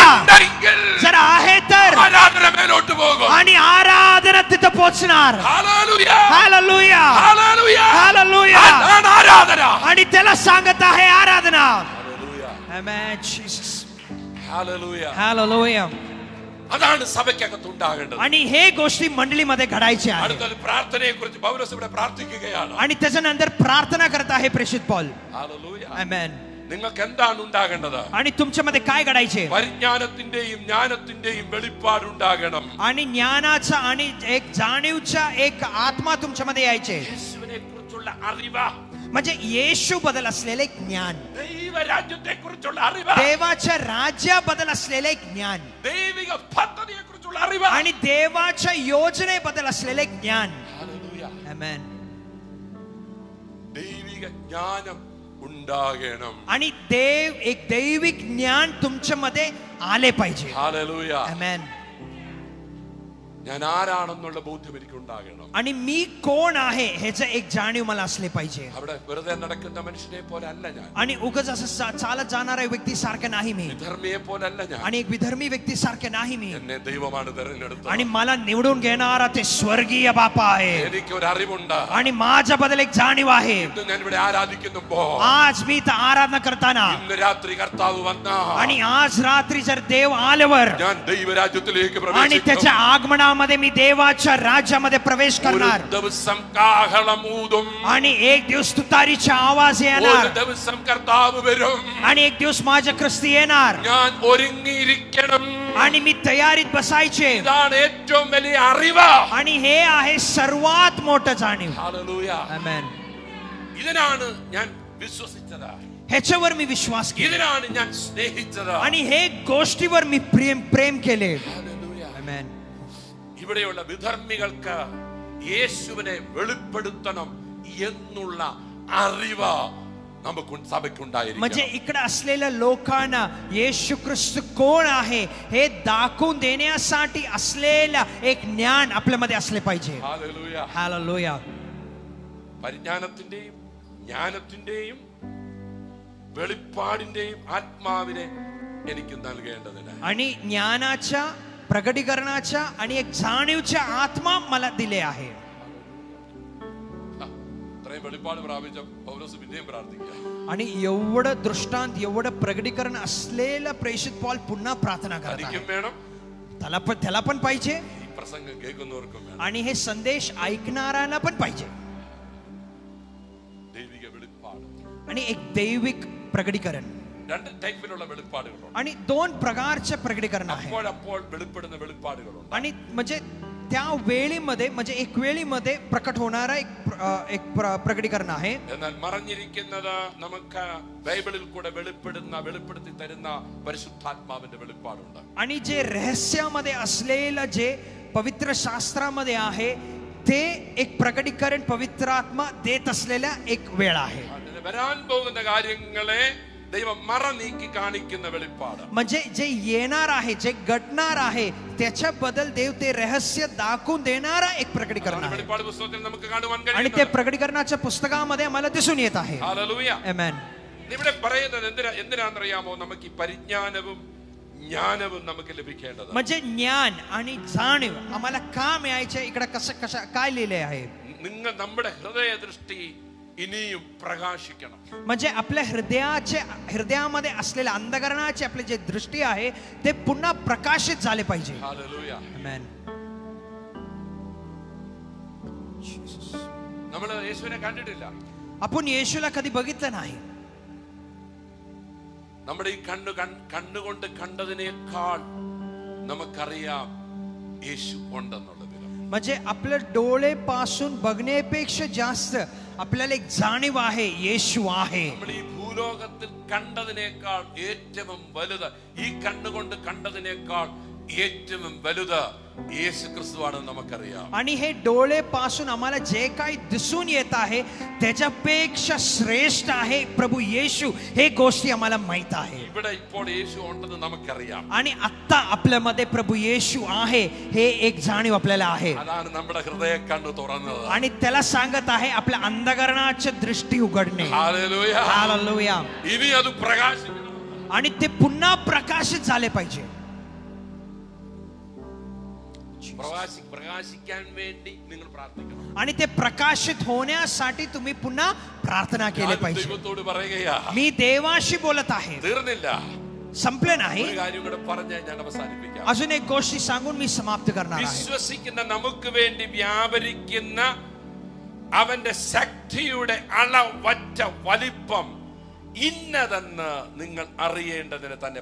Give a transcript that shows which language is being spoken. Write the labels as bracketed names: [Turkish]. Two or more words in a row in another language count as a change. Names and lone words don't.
[Malayalam] ഉണ്ടെങ്കിൽ [Marathi] जर आहे तर [Malayalam] ആരാധന മേലോട്ട് പോകും. [Marathi] आणि आराधना तिथं पोहोचणार. [Malayalam] ഹല്ലേലൂയ [Marathi] हालेलुया [Malayalam] ഹല്ലേലൂയ [Marathi] हालेलुया. [Malayalam] അതാണ് ആരാധന. [Marathi] आणि त्याला सांगत आहे आराधना. [Malayalam] ഹല്ലേലൂയ [Marathi] Amen Jesus. [Malayalam] ഹല്ലേലൂയ. [Marathi] हालेलुया. [Malayalam] അതാണ് സഭയ്ക്കകത്ത് ഉണ്ടാകേണ്ടത്. [Marathi] आणि हे गोष्टी मंडळीमध्ये घडायच्या आहेत. [Malayalam] അടുത്തത് പ്രാർത്ഥനയെ കുറിച്ച് പൗലോസ് ഇവിടെ പ്രാർത്ഥിക്കുകയാണ്. [Marathi] आणि त्याच्यानंतर प्रार्थना करत आहे प्रेषित पौल. [Malayalam] ഹല്ലേലൂയ. [Marathi] Amen. [Malayalam] നിങ്ങൾക്ക് എന്താണ് ഉണ്ടാകേണ്ടത്? [Marathi] आणि तुमच्यामध्ये काय घडायचे. [Malayalam] പരിജ്ഞാനത്തിന്റെയും ജ്ഞാനത്തിന്റെയും വെളിപ്പാടുണ്ടാകണം. [Marathi] आणि ज्ञानाचा आणि एक जाणीवचा एक आत्मा तुमच्यामध्ये यायचे. [Malayalam] യേശുവിനെ കുറിച്ചുള്ള അറിവ്, [Marathi] म्हणजे येशू बद्दल असलेले ज्ञान, [Malayalam] ദൈവരാജ്യത്തെ കുറിച്ചുള്ള അറിവ്, [Marathi] देवाच्या राज्याबद्दल असलेले ज्ञान, [Malayalam] ദൈവിക പദ്ധതിയെ കുറിച്ചുള്ള അറിവ്, [Marathi] आणि देवाच्या योजनेबद्दल असलेले ज्ञान. [Malayalam] ഹല്ലേലൂയ. [Marathi] Amen. [Malayalam] ദൈവിക ജ്ഞാനം ഉണ്ടാകണം. [Marathi] आणि एक दैविक ज्ञान तुमच्यामध्ये आले पाहिजे. [Malayalam] ഹല്ലേലൂയ. [Marathi] Amen. [Malayalam] ഞാൻ ആരാണെന്നുള്ള ബോധ്യം എനിക്ക് ഉണ്ടാകണം. [Marathi] आणि मी कोण आहे ह्याचं एक जाणीव मला असले पाहिजे. [Malayalam] അവിടെ വെറുതെ നടക്കുന്ന മനുഷ്യനെ പോലെ അല്ല ഞാൻ. [Marathi] आणि उगाच असं चालत जाणाऱ्या व्यक्ती सारखं नाही मी. [Malayalam] വിധർമ്മിയെ പോലെ അല്ല ഞാൻ. [Marathi] आणि एक विधर्मी व्यक्ती सारखे नाही मी. [Malayalam] എന്നെ ദൈവമാണ് തെരഞ്ഞെടുത്തത്. [Marathi] आणि मला निवडून घेणारा ते स्वर्गीय बापा आहे. [Malayalam] എനിക്കൊരു അറിവുണ്ട്. [Marathi] आणि माझ्याबद्दल एक जाणीव आहे. [Malayalam] ഇന്ന് ഞാൻ ഇവിടെ ആരാധിക്കുമ്പോൾ, [Marathi] आज मी इथं आराधना करताना, [Malayalam] ഇന്ന് രാത്രി കർത്താവ് വന്ന, [Marathi] आणि आज रात्री जर देव आल्यावर, [Malayalam] ഞാൻ ദൈവരാജ്യത്തിലേക്ക് [Marathi] आणि त्याच्या [Malayalam] പ്രവേശിക്കും. [Marathi] आगमनामध्ये मी देवाच्या राज्यामध्ये प्रवेश करणार. [Malayalam] ഒരു ദിവസം കാഹളമൂതും. [Marathi] आणि एक दिवस तुतारीचा आवाज [Malayalam] ഒരു [Marathi] येणार. [Malayalam] ദിവസം കർത്താവ് വരും. [Marathi] आणि एक दिवस माझ्या ख्रिस्ती येणार. [Malayalam] ഞാൻ ഒരുങ്ങിയിരിക്കണം. [Marathi] आणि मी तयारीत बसायचे. [Malayalam] ഇതാണ് ഏറ്റവും വലിയ അറിവ്. [Marathi] आणि हे आहे सर्वात मोठं जाणीव. [Malayalam] ഹല്ലേലൂയ. [Marathi] Amen. [Malayalam] ഇതിനാണ് ഞാൻ വിശ്വസിച്ചത്. [Marathi] ह्याच्यावर मी विश्वास केला. [Malayalam] ഇതിനാണ് ഞാൻ സ്നേഹിച്ചത്. [Marathi] आणि हे गोष्टीवर मी प्रेम केले. [Malayalam] ഹല്ലേലൂയ. [Marathi] Amen. [Malayalam] ഇവിടെയുള്ള വിധർമ്മികൾക്ക് യേശുവിനെ വെളിപ്പെടുത്തണം എന്നുള്ള അറിവ് നമുക്ക് [Marathi] म्हणजे [Malayalam] സഭയ്ക്കുണ്ടായിരിക്കണം. [Marathi] इकडे असलेल्या लोकांना येशू ख्रिस्त कोण आहे हे दाखवून देण्यासाठी असलेला एक ज्ञान आपल्यामध्ये असले पाहिजे. [Malayalam] ഹല്ലേലൂയ. [Marathi] हालेलुया. [Malayalam] പരിജ്ഞാനത്തിന്റെയും ജ്ഞാനത്തിന്റെയും വെളിപ്പാടിന്റെയും ആത്മാവിനെ എനിക്ക് നൽകേണ്ടതിന്, [Marathi] आणि ज्ञानाच्या प्रगटीकरणाच्या आणि एक जाणीवच्या आत्मा मला दिले आहे. [Malayalam] ഇത്രയും വെളിപ്പാട് പ്രാപിച്ച പൗലോസ് പിന്നെയും പ്രാർത്ഥിക്കുക. [Marathi] आणि एवढं दृष्टांत, एवढं प्रगटीकरण असलेला प्रेषित पौल पुन्हा प्रार्थना करत [Malayalam] തനിക്കും [Marathi] आहे. [Malayalam] വേണം, [Marathi] त्याला पण पाहिजे, [Malayalam] ഈ പ്രസംഗം കേൾക്കുന്നവർക്കും വേണം. [Marathi] आणि हे संदेश ऐकणाऱ्यांना पण पाहिजे. [Malayalam] ദൈവിക വെളിപ്പാട്. [Marathi] आणि एक दैविक प्रगटीकरण. [Malayalam] രണ്ട് ടൈപ്പിലുള്ള വെളിപ്പാടുകളുണ്ട്. [Marathi] आणि 2 प्रकारचे प्रकटीकरण आहे. [Malayalam] അപ്പോൾ വെളിപ്പെടുന്ന വെളിപ്പാടുകളുണ്ട്. [Marathi] आणि म्हणजे त्या वेळीमध्ये म्हणजे एक वेळीमध्ये प्रकट होणारा एक प्रकटीकरण आहे. [Malayalam] എന്നാൽ മറഞ്ഞിരിക്കുന്നത് നമുക്ക് ബൈബിളിൽ കൂടെ വെളിപ്പെടുത്തി തരുന്ന പരിശുദ്ധാത്മാവിന്റെ വെളിപ്പാടുണ്ട്. [Marathi] आणि जे रहस्यामध्ये असलेलं जे पवित्र शास्त्रामध्ये आहे ते एक प्रकटीकरण पवित्र आत्मा देत असलेल्या एक वेळ आहे. [Malayalam] വരാൻ പോകുന്ന കാര്യങ്ങളെ ദൈവം മറനീക്കി കാണിക്കുന്ന വെളിപ്പാട്. [Marathi] म्हणजे जे येणार आहे जे घडणार आहे त्याच्याबद्दल देव ते रहस्य दाखवून देणारा एक प्रकटीकरण आहे. [Malayalam] വെളിപ്പാട് പുസ്തകത്തിൽ നമുക്ക് കാണുവാൻ [Marathi] आणि [Malayalam] കഴിയും. [Marathi] ते प्रकटीकरणाच्या पुस्तकामध्ये आम्हाला दिसून येत आहे. [Malayalam] ഹല്ലേലൂയ. [Marathi] आमेन. [Malayalam] ഇവിടെ പറയുന്നത് എന്തിനാണെന്നറിയാമോ? നമുക്ക് ഈ പരിജ്ഞാനവും ജ്ഞാനവും നമുക്ക് ലഭിക്കേണ്ടത്. [Marathi] म्हणजे ज्ञान आणि जाणीव आम्हाला का मिळायचे इकडे कसं काय लिहिले आहे? [Malayalam] നമ്മുടെ ഹൃദയ ദൃഷ്ടി ഇനിയും പ്രകാശിക്കണം. [Marathi] म्हणजे आपल्या हृदयामध्ये असलेल्या अंधकरणाचे आपले जे दृष्टी आहे ते पुन्हा प्रकाशित झाले पाहिजे. [Malayalam] ഹല്ലേലൂയ. [Marathi] आमेन. [Malayalam] നമ്മൾ യേശുവിനെ കണ്ടിട്ടില്ല. [Marathi] आपण येशूला कधी बघितलं नाही. [Malayalam] നമ്മുടെ ഈ കണ്ണുകൊണ്ട് കണ്ടതിനേക്കാൾ നമുക്കറിയാം യേശു ഉണ്ടെന്നുള്ളത്. [Marathi] म्हणजे आपल्या डोळेपासून बघण्यापेक्षा जास्त आपल्याला एक जाणीव आहे येशू आहे. [Malayalam] നമ്മൾ ഈ ഭൂലോകത്തിൽ കണ്ടതിനേക്കാൾ ഏറ്റവും വലുത്, ഈ കണ്ണുകൊണ്ട് കണ്ടതിനേക്കാൾ ഏറ്റവും വലുത് യേശു ക്രിസ്തുവാണെന്ന് നമുക്കറിയാം. [Marathi] आणि हे डोळेपासून आम्हाला जे काही दिसून येत आहे त्याच्यापेक्षा श्रेष्ठ आहे प्रभू येशू, हे गोष्टी आम्हाला माहित आहे. [Malayalam] ഇവിടെ ഇപ്പോൾ യേശു ഉണ്ടെന്ന് നമുക്കറിയാം. [Marathi] आणि आता आपल्यामध्ये प्रभू येशू आहे हे एक जाणीव आपल्याला आहे. [Malayalam] അതാണ് നമ്മുടെ ഹൃദയ കണ്ണ് തുറന്നത്. [Marathi] आणि त्याला सांगत आहे आपल्या अंधकरणाची दृष्टी उघडणे. [Malayalam] ഹല്ലേലൂയ. [Marathi] हालेलुया. [Malayalam] ഇനി അത് പ്രകാശിക്കണം. [Marathi] आणि ते पुन्हा प्रकाशित झाले पाहिजे. [Malayalam] പ്രകാശിക്കാൻ വേണ്ടി നിങ്ങൾ പ്രാർത്ഥിക്കണം. [Marathi] आणि ते प्रकाशित होण्यासाठी तुम्ही पुन्हा प्रार्थना केली पाहिजे. [Malayalam] ദൈവത്തോട് പറയുകയാ, [Marathi] मी देवाशी बोलत आहे. [Malayalam] തീർന്നില്ല. [Marathi] संपले नाही. [Malayalam] ഒരു കാര്യം കൂടെ പറഞ്ഞ് ഞാൻ അവസാനിപ്പിക്കാം. [Marathi] अजून एक गोष्टी सांगून मी समाप्त करणार आहे. [Malayalam] വിശ്വസിക്കുന്ന നമുക്ക് വേണ്ടി വ്യാപരിക്കുന്ന അവന്റെ ശക്തിയുടെ അളവറ്റ വലിപ്പം ഇന്നതെന്ന് നിങ്ങൾ അറിയേണ്ടതിന് തന്നെ.